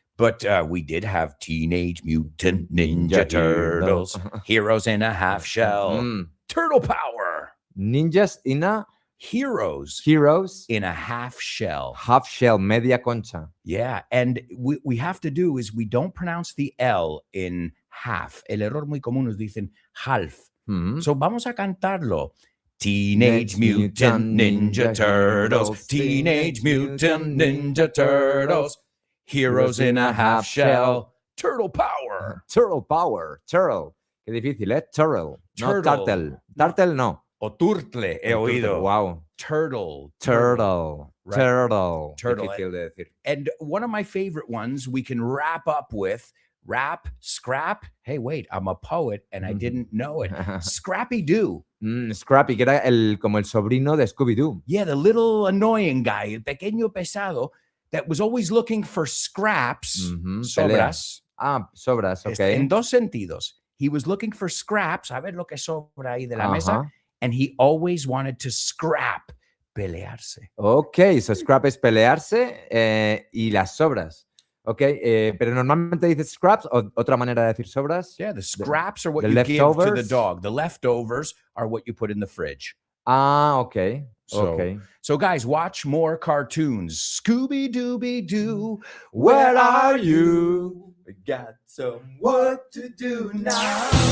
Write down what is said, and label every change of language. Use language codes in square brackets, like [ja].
[en] But we did have Teenage Mutant Ninja Turtles, Heroes in a Half Shell, Turtle Power, Ninjas in a Heroes Heroes in a Half Shell. Half Shell, [es] media concha. [en] Yeah, and we have to do is we don't pronounce the L in half. [es] El error muy común nos dicen half. [en] So [es] vamos a cantarlo. [en] Teenage Mutant Ninja Turtles, Teenage Mutant Ninja Turtles, Heroes in a Half Shell, Turtle Power. Turtle Power, Turtle. [es] Qué difícil, ¿eh? Turtle, no [en] Turtle. Turtle. Turtle no. [es] O turtle, he oído. [en] Wow. Turtle. Turtle. Right. Turtle. Turtle. [es] Difícil de decir. [en] And one of my favorite ones we can wrap up with rap, scrap. Hey, wait, I'm a poet and I didn't know it. Scrappy Doo. [es] Scrappy, que era como el sobrino de Scooby-Doo. [en] Yeah, the little annoying guy, [es] el pequeño pesado, [en] that was always looking for scraps, [es] sobras. Sobras, ok. En dos sentidos. He was looking for scraps, a ver lo que sobra ahí de la mesa, and he always wanted to scrap, pelearse. Ok, so scrap es pelearse y las sobras. Ok, pero normalmente dices scraps o otra manera de decir sobras. [en] Yeah, the scraps are what the you give to the leftovers? dog. The leftovers are what you put in the fridge. Ok. So guys, watch more cartoons. Scooby-Dooby-Doo, Where are you? We got some work to do now.